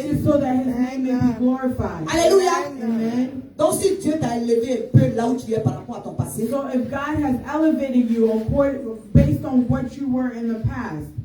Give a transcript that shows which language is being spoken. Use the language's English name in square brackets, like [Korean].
[English] It is so that his name may be glorified. [French] Alléluia. Amen. Donc si Dieu t'a élevé un peu là où tu es par rapport à ton passé, [English] So if God has elevated you based on what you were in the past,